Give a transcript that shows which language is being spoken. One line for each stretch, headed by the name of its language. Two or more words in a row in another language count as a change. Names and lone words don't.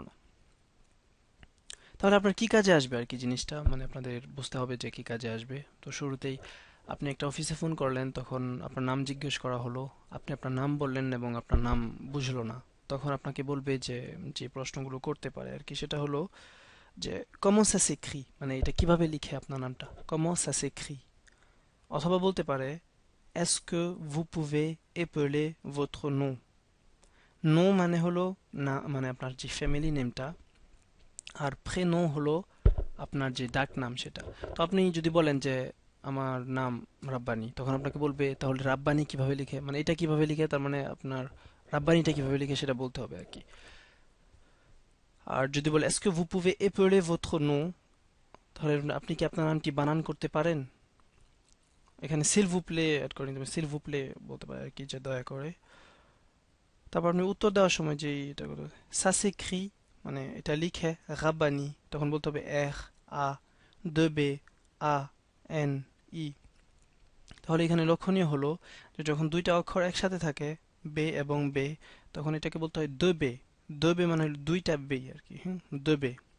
Bangla: তাহলে আপনার কি কাজে আসবে আর কি জিনিসটা, মানে আপনাদের বুঝতে হবে যে কি কাজে আসবে। তো শুরুতেই আপনি একটা অফিসে ফোন করলেন, তখন আপনার নাম জিজ্ঞেস করা হলো, আপনি আপনার নাম বললেন এবং আপনার নাম বুঝলো না, তখন আপনাকে বলবে যে যে প্রশ্নগুলো করতে পারে আর কি, সেটা হলো যে
French: comment ça s'écrit,
Bangla: মানে এটা কিভাবে লিখে আপনার নামটা,
French: comment ça s'écrit।
Bangla: অথবা বলতে পারে
French: est-ce que vous pouvez épeler votre nom।
Bangla: nom মানে হলো না, মানে আপনার যে
English: family name,
Bangla: আর prénom হলো আপনার যে ডাক নাম সেটা। তো আপনি যদি বলেন যে আমার নাম রাব্বানি, তখন আপনাকে বলবে তাহলে রাব্বানি কিভাবে লিখে, মানে এটা কিভাবে লিখে, তার মানে আপনার রাব্বানিটা কিভাবে লিখে সেটা বলতে হবে আর কি। আর যদি বলে
French: est-ce que vous pouvez épeler votre nom,
Bangla: তাহলে আপনি কি আপনার নামটি বানান করতে পারেন। এখানে
French: s'il vous plaît
Bangla: অ্যাড করে নিতে হবে,
French: s'il vous plaît
Bangla: বলতে পারে আর কি, যে দয়া করে। তারপর আপনি উত্তর দেওয়ার সময় যে এটা করতে হবে,
French: ça s'écrit,
Bangla: মানে এটা লিখে রাব্বানি, তখন বলতে হবে R A 2 B A N I। তাহলে এখানে লক্ষণীয় হলো যে যখন দুইটা অক্ষর একসাথে থাকে বে এবং বে, তখন এটাকে বলতে হয়
French: deux B. deux B
Bangla: মানে হলো দুইটা বে আর কি,
French: deux B.